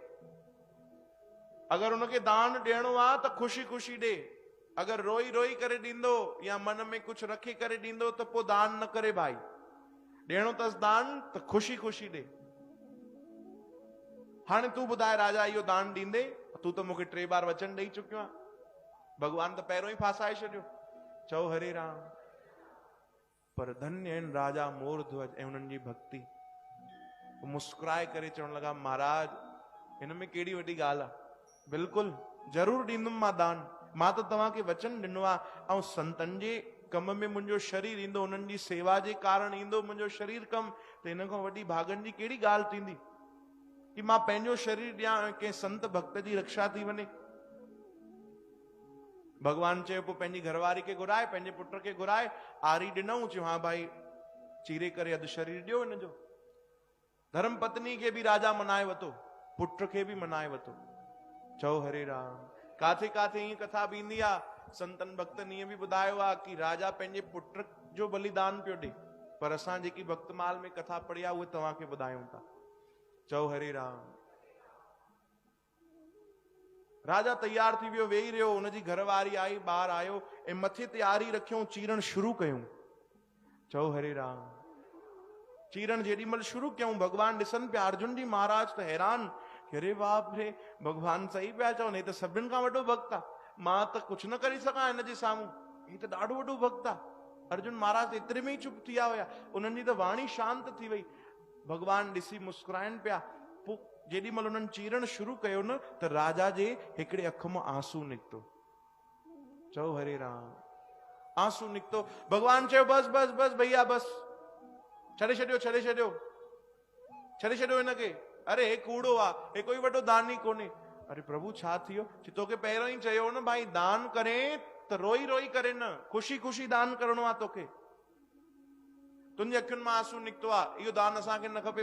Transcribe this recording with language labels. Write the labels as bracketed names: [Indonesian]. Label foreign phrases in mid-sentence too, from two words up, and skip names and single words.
[Sindhi] अगरि उनखे दान ॾियणो आहे त ख़ुशी ख़ुशी ॾे, अगरि रोई रोई करे ॾींदो या मन में कुझु रखी करे ॾींदो त पोइ दान न करे भाई। ॾियणो अथसि दान त ख़ुशी ख़ुशी ॾे। हाणे तूं ॿुधाए राजा, इहो दान ॾींदे? तूं त मूंखे 3 बार वचन ॾेई चुकियो आहे। भगवान त पहिरियों ई फासाए छॾियो। चओ हरे राम। पर धन्य आहिनि राजा मोर ध्वज ऐं उन्हनि जी भक्ति। मुस्कुराए करे चवण लॻा, महाराज हिन में कहिड़ी वॾी ॻाल्हि आहे, बिल्कुलु ज़रूरु ॾींदुमि मां दान। मां त तव्हांखे वचन ॾिनो आहे, ऐं संतनि जे कम में मुंहिंजो शरीर ईंदो, उन्हनि जी सेवा जे कारण ईंदो मुंहिंजो शरीर कम। त हिन खां वॾी भागनि जी कहिड़ी ॻाल्हि थींदी कि मां पंहिंजो शरीर ॾियां ऐं कंहिं संत भक्त जी रक्षा थी वञे। भगवान चयो पोइ पंहिंजी घरवारी खे घुराए, पंहिंजे पुट खे घुराए, आरी ॾिनऊं। चयो हाँ भाई चीरे करे अधु शरीर ॾियो हिनजो। धर्म पत्नी खे बि राजा मनाए वतो, पुट खे बि मनाए वतो। चओ हरे राम। काथे काथे ईअं कथा बि ईंदी आहे, संतन भक्तनि ईअं बि ॿुधायो आहे कि राजा पंहिंजे पुट जो बलिदान पियो ॾे। पर असां जेकी भक्तमाल में कथा पढ़ी आहे उहे तव्हांखे ॿुधायूं था। चओ हरे राम। राजा तैयार थी वियो, वेही रहियो, हुनजी घरवारी आई, ॿार आयो ऐं मथे ते आरी रखियऊं, चीरण शुरू कयूं। चओ हरे राम। चीरण जेॾी महिल शुरू कयूं, भगवान ॾिसनि पिया, अर्जुन जी महाराज त हैरान, [Hindi] अरे बाप रे, [Sindhi] भगवान सही पिया चवनि, हे त सभिनि खां वॾो भक्त आहे, मां त कुझु न करे सघां हिन जे साम्हूं, हे त ॾाढो वॾो भक्त आहे। अर्जुन महाराज एतिरे में ई चुप थी विया हुया, उन्हनि जी त वाणी शांत थी वई। भगवान ॾिसी मुस्कुराइनि पिया। पोइ जेॾी महिल उन्हनि चीरण शुरू कयो न, त राजा जे हिकिड़े अख मां आंसू निकितो। चओ हरे राम। आंसू निकितो। भगवान चयो बस बस बस भैया बस, छॾे छॾियो छॾे छॾियो छॾे छॾियो हिनखे। अरे हे कूड़ो आहे, हे कोई वॾो दानी कोन्हे। अरे प्रभु छा थी वियो? तोखे पहिरियों ई चयो न भाई, दान करे त रोई रोई करे न, ख़ुशी ख़ुशी दान करणो आहे तोखे। तुंहिंजे अखियुनि मां आंसू निकितो आहे, इहो दान असांखे न खपे।